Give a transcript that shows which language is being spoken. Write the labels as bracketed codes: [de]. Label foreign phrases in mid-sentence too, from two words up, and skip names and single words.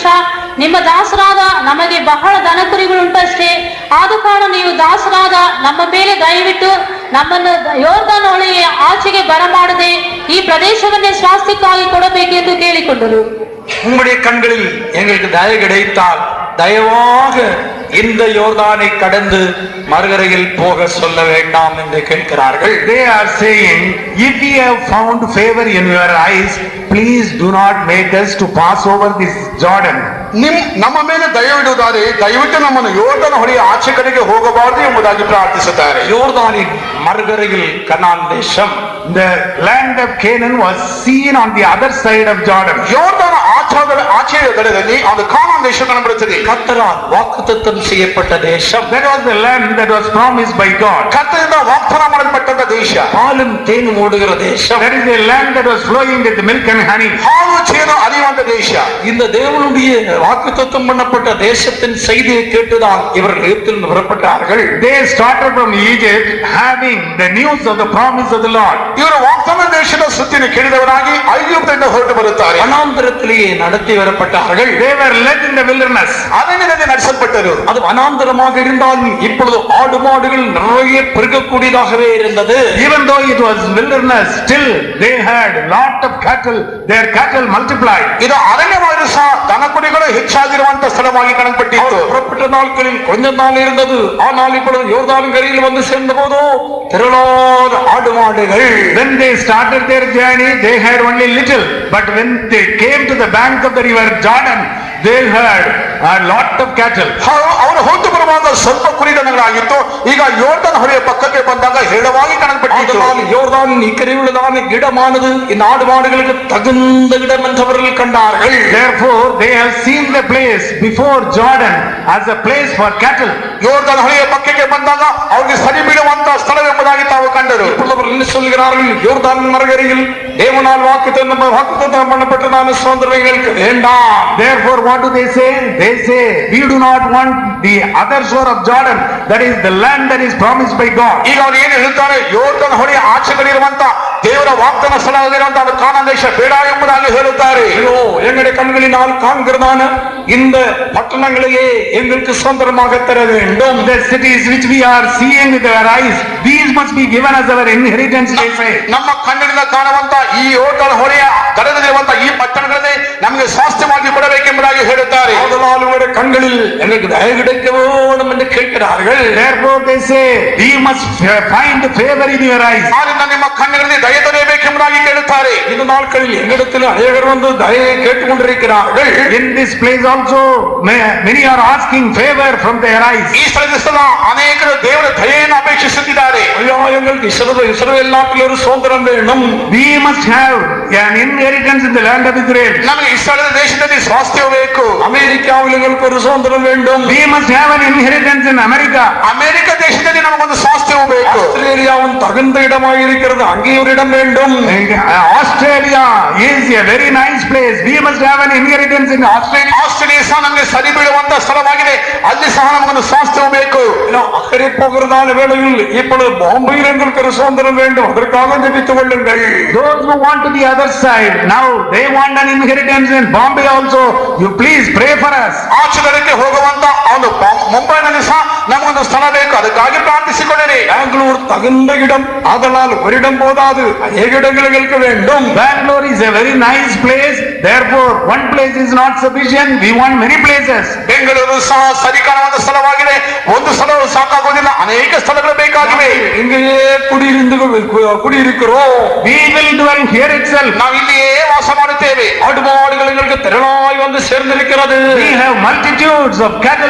[kn] ನಿಮ್ಮ ದಾಸರಾದ ನಮಗೆ ಬಹಳ ದನಕುರಿಗಳುಂಟಷ್ಟೇ. ಆದ ಕಾರಣ ನೀವು ದಾಸರಾದ ನಮ್ಮ ಮೇಲೆ ದಯವಿಟ್ಟು ನಮ್ಮನ್ನು ಯೋರ್ದಾನ್ ಹೊಳೆಯ ಆಚೆಗೆ ಬರಮಾಡದೆ ಈ ಪ್ರದೇಶವನ್ನೇ ಸ್ವಾಸ್ಥ್ಯಕ್ಕಾಗಿ ಕೊಡಬೇಕೆಂದು ಕೇಳಿಕೊಂಡರು. [ta] உம்முடைய கண்களில் எங்களுக்கு தயவு கிடைத்தால் தயவாக இந்த யோர்தானை கடந்து மறுகரையில் போக சொல்ல வேண்டாம் என்று கேட்கிறார்கள். [en] They are saying, if we have found favor in your eyes, please do not make us to pass over this Jordan. [kn] ನಮ್ಮ ಮೇಲೆ ದಯವಿಡುತ್ತಾರೆ, ದಯವಿಟ್ಟು ನಮ್ಮನ್ನು ಯೋರ್ದನ್ ಹೊಳೆಯ ಆಚೆ ಕಡೆಗೆ ಹೋಗಬಾರದು ಎಂಬುದಾಗಿ ಪ್ರಾರ್ಥಿಸುತ್ತಾರೆ. [ta] யோர்தானின் மறுகரையில் கனான் தேசம். [en] The land of Canaan was seen on the other side of Jordan. [kn] ಯೋರ್ದನ ಆಚೆಯ ದಡದಲ್ಲಿ ಒಂದು ಕಾನಾನ್ ದೇಶ ಕಾಣಬರುತ್ತದೆ. [ta] கர்த்தரால் வாக்குத்தத்தம் செய்யப்பட்ட தேசம். [en] That was the land that was promised by God. [kn] ಕರ್ತನಿಂದ ವಾಗ್ದಾನ ಮಾಡಲ್ಪಟ್ಟಂತ ದೇಶ, [ta] பாலும் தேனும் ஓடுகிற தேசம். [en] That is the land that was flowing with milk and honey. [kn] ಹಾಲು ಜೇನು ಹರಿಯುವಂತ ದೇಶ. [ta] இந்த தேவனுடைய வாக்குத்தத்தம் பண்ணப்பட்ட தேசத்தின் செய்தியை கேட்டுதான் இவர்கள் எகிப்திலிருந்து புறப்பட்டார்கள். [en] They started from Egypt having the news of the promise of the Lord. [kn] ಇವರು ವಾಗ್ದಾನ ದೇಶದ ಸುದ್ದಿನ ಕೇಳಿದವರಾಗಿ ಐಗುಪ್ತದಿಂದ ಹೊರಟು ಬರುತ್ತಾರೆ. [ta] வனாந்தரத்திலேயே நடத்தி வரப்பட்டார்கள். [en] They were led in the wilderness. [kn] ಅರಣ್ಯದಲ್ಲಿ ನಡೆಸಲ್ಪಟ್ಟರು. [ta] அது வனாந்தரமாக இருந்தாலும் இப்பொழுது ஆடு மாடுகள் நிறைய பெருகக்கூடியதாகவே இருந்தது. [en] Even though it was wilderness, still they had lot of cattle. Their cattle multiplied. [kn] ಇದು ಅರಣ್ಯವಾದರೂ ಸಹ ದನಕುರಿಗಳು ಹೆಚ್ಚಾಗಿರುವಂತ ಸ್ಥಳವಾಗಿ ಕಾಣಲ್ಪಟ್ಟಿತ್ತು. [ta] புறப்பட்ட நாட்களில் கொஞ்ச நாள் இருந்தது. ஆனால் இப்பொழுது யோர்தான் கரையில் வந்து சேர்ந்த போதோ திரளான ஆடு மாடுகள். [en] When they started their journey, they had only little. But when they came to the bank of the river Jordan, they had a lot of cattle. [kn] ಅವರು ಹೊತ್ತು ಬರುವಾಗ ಸ್ವಲ್ಪ ಕುರಿದನಗಳಾಗಿತ್ತು. ಈಗ ಯೋರ್ದನ್ ಹೊಳೆಯ ಪಕ್ಕಕ್ಕೆ ಬಂದಾಗ ಹೇರಳವಾಗಿ ಕಾಣಲ್ಪಟ್ಟಿತ್ತು. [ta] யோர்தான் இக்கரை உள்ளதான இடமானது இந்த ஆடு மாடுகளுக்கு தகுந்த இடம் என்று அவர்கள் கண்டார்கள். [en] Therefore, they have seen the place before Jordan as a place for cattle. [kn] ಯೋರ್ದನ್ ಹೊಳೆಯ ಪಕ್ಕಕ್ಕೆ ಬಂದಾಗ ಅವರಿಗೆ ಸರಿ ಬೀಳುವಂತ ಸ್ಥಳ ಎಂಬುದಾಗಿ ತಾವು ಕಂಡರು. [ta] இப்பொழுது அவர்கள் என்ன சொல்கிறார்கள்? யோர்தான் மறுகரையில் தேவனால் வாக்குத்தத்தம் பண்ணப்பட்டதான சுதந்திரங்களுக்கு வேண்டாம். [en] Therefore, what do they say? They say, we do not want the other shore of Jordan, that is the land that is promised by God. [kn] ಈಗ ಅವರು ಏನು ಹೇಳ್ತಾರೆ? ಯೋರ್ದನ್ ಹೊಳೆಯ ಆಚೆ ಕಡೆ ಇರುವಂತ ದೇವರ ವಾಗ್ದಾನ ಸ್ಥಳವಾಗಿರುವಂತ ಅದು ಕಾನಾನ್ ದೇಶ ಬೇಡ ಎಂಬುದಾಗಿ ಹೇಳುತ್ತಾರೆ. [ta] ஐயோ, எங்களுடைய கண்களினால் காண்கிறதான இந்த பட்டணங்களையே எங்களுக்கு சுதந்திரமாக தர வேண்டும். [en] The cities which we are seeing with our eyes, these must be given as our inheritance, they say. [kn] ನಮ್ಮ ಕಣ್ಣಿನಿಂದ ಕಾಣುವಂತ ಈ ಯೋರ್ದನ್ ಹೊಳೆಯ ದಡದಲ್ಲಿರುವಂತ ಈ ಪಟ್ಟಣಗಳನ್ನೇ ನಮಗೆ ಸ್ವಾಸ್ಥ್ಯವಾಗಿ ಕೊಡಬೇಕೆಂಬುದಾಗಿ ಹೇಳುತ್ತಾರೆ. [ta] அதனால் உங்களுடைய கண்களில் எங்களுக்கு தயவு கிடைக்க வேண்டும் என்று கேட்கிறார்கள். [en] Therefore they say, we must find favor in your eyes. [kn] ಆದ್ದರಿಂದ ನಿಮ್ಮ ಕಣ್ಣುಗಳಲ್ಲಿ ದಯೆ ದೊರೆಯಬೇಕೆಂಬುದಾಗಿ ಕೇಳುತ್ತಾರೆ. [ta] இந்த நாட்களில் எங்களிடத்தில் அநேகர் வந்து தயவை கேட்டுக்கொண்டிருக்கிறார்கள். [en] In this place also many are asking favor from their eyes. [kn] ಈ ಸ್ಥಳದಲ್ಲಿ ಅನೇಕರು ದೇವರ ದಯೆಯನ್ನು ಅಪೇಕ್ಷಿಸುತ್ತಿದ್ದಾರೆ. [ta] ஐயா, எங்களுக்கு இஸ்ரவேல் நாட்டில் ஒரு சுதந்திரம் வேணும். [en] We must have an inheritance in the land of Israel. [kn] ನಮಗೆ ಇಸ್ರಾಯೇಲ್ ದೇಶದಲ್ಲಿ ಸ್ವಾಸ್ಥ್ಯ ಬೇಕು. [ta] அமெரிக்காவில் எங்களுக்கு ஒரு சுதந்திரம் வேண்டும். [en] We must have an inheritance in America. [kn] ಅಮೆರಿಕ ದೇಶದಲ್ಲಿ ನಮಗೊಂದು ಸ್ವಾಸ್ಥ್ಯವು ಬೇಕು. [ta] ஆஸ்திரேலியாவும் தகுந்த இடமாக இருக்கிறது, அங்கே ஒரு இடம் வேண்டும். [en] Australia is a very nice place. We must have an inheritance in Australia. [kn] ಆಸ್ಟ್ರೇಲಿಯಾ ಸಹ ನಮಗೆ ಸರಿ ಬೀಳುವಂತ ಸ್ಥಳವಾಗಿದೆ, ಅಲ್ಲಿ ಸಹ ನಮಗೊಂದು ಸ್ವಾಸ್ಥ್ಯವು ಬೇಕು. [ta] அக்கறை போகிறதான வேளையில் இப்பொழுது பாம்பேயில் எங்களுக்கு ஒரு சுதந்திரம் வேண்டும், அதற்காக ஜெபித்துக் கொள்ளுங்கள். [en] Those who want to the other side, now they want an inheritance in Bombay also. You please pray for us. [kn] ಆಚೆಗಡೆಗೆ ಹೋಗುವಂತ ಒಂದು ಮುಂಬೈನಲ್ಲಿ ಸಹ ನಮಗೊಂದು ಸ್ಥಳ ಬೇಕು, ಅದಕ್ಕಾಗಿ ಪ್ರಾರ್ಥಿಸಿಕೊಳ್ಳಿರಿ. [ta] பெங்களூர் தகுந்த இடம், அதனால் ஒரு இடம் போதாது, அநேக இடங்கள் எங்களுக்கு வேண்டும். [en] Bangalore is a very nice place. Therefore, one place is not sufficient. We want many places. [kn] ಬೆಂಗಳೂರು ಸಹ ಸರಿ ಕಾಣುವಂತ ಸ್ಥಳವಾಗಿದೆ, ಒಂದು ಸ್ಥಳವು ಸಾಕಾಗುವುದಿಲ್ಲ, ಅನೇಕ ಸ್ಥಳಗಳು ಬೇಕಾಗಿವೆ. [ta] இங்கேயே குடியிருக்கிறோம். [en] We will dwell here itself. [kn] ನಾವು ಇಲ್ಲಿಯೇ ವಾಸ ಮಾಡುತ್ತೇವೆ. [ta] ஆடு மாடுகள் எங்களுக்கு திரளாய் வந்து சேர்ந்திருக்கிறது. [en] We have multitudes of cattle.